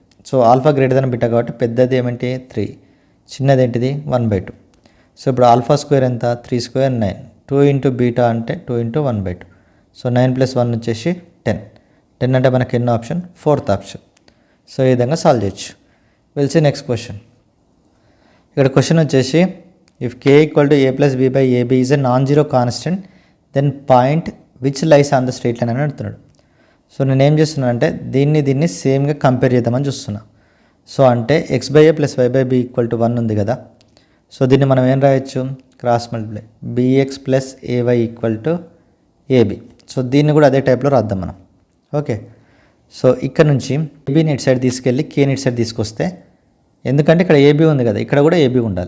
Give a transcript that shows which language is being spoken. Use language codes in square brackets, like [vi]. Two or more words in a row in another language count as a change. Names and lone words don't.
[te] సో [en] alpha greater than beta [te] కాబట్టి పెద్దది ఏమిటి 3, చిన్నది ఏంటిది 1/2. సో ఇప్పుడు [en] alpha square [te] ఎంత 3 స్క్వేర్ 9, 2 ఇంటూ బీటా అంటే 2 ఇంటూ 1/2. సో 9 + 1 వచ్చేసి 10. 10 అంటే మనకి ఎన్నో ఆప్షన్, 4th ఆప్షన్. సో ఈ విధంగా సాల్వ్ చేయొచ్చు. [en] Will see next question. [te] ఇక్కడ క్వశ్చన్ వచ్చేసి [en] if k = a + b / ab is a non zero constant then point which lies on the straight line [te] అని అడుగుతున్నాడు. సో నేను ఏం చేస్తున్నాను అంటే దీన్ని సేమ్గా కంపేర్ చేద్దామని చూస్తున్నా. సో అంటే x/a + y/b = 1 ఉంది కదా. సో దీన్ని మనం ఏం రాయొచ్చు, [en] cross multiply [te] bx + ay = ab. సో దీన్ని కూడా అదే టైప్లో రాద్దాం మనం. ఓకే, సో ఇక్కడ నుంచి ఏబీని ఇటు సైడ్ తీసుకెళ్ళి కేని ఇటు సైడ్ తీసుకొస్తే, ఎందుకంటే ఇక్కడ ఏబీ ఉంది కదా, ఇక్కడ కూడా ఏబీ ఉండాలి.